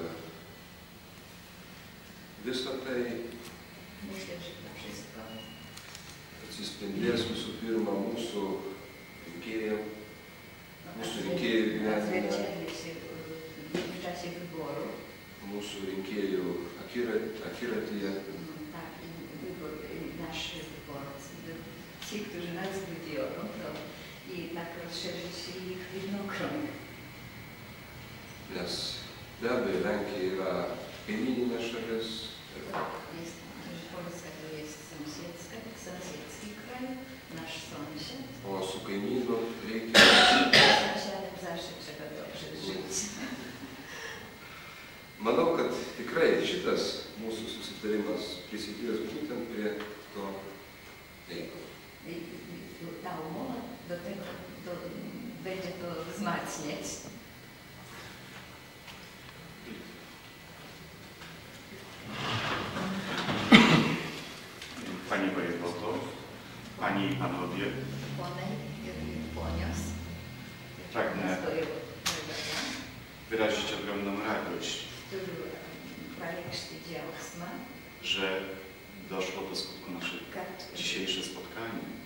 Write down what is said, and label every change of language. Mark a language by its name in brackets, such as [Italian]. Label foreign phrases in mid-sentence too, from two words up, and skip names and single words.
[Lithuanian] visa tai atsispindės visų pirma mūsų rinkėjų gyvenime, mūsų rinkėjų akiratyje. [Polish] Ci, którzy nas wybiorą, to i tak rozszerzyć ich widnokrąg. [Lithuanian] Nes be abejo, Lenkija yra kaimyninė šalis. O su kaimynu reikia... Manau, kad tikrai šitas mūsų susitarimas prisidės būtent prie to reikalo. [Polish] Ta umowa do tego będzie to wzmacniać. Pani wojewodo, Panie i Panowie, pragnę wyrazić ogromną radość, że doszło do skutku nasze dzisiejsze spotkanie,